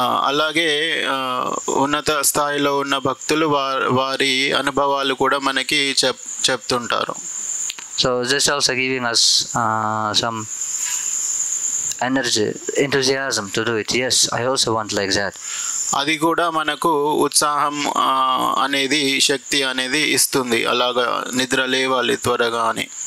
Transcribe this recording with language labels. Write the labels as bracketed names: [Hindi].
[Telugu] అలాగే ఉన్నత స్థాయిలో ఉన్న భక్తులు వారి అనుభవాలు కూడా మనకి చెప్తుంటారు. [English] So this also giving us some energy, enthusiasm to do it. Yes, I also want like that. [Telugu] అది కూడా మనకు ఉత్సాహం అనేది, శక్తి అనేది ఇస్తుంది, అలాగా నిద్ర లేవాలి త్వరగా అని.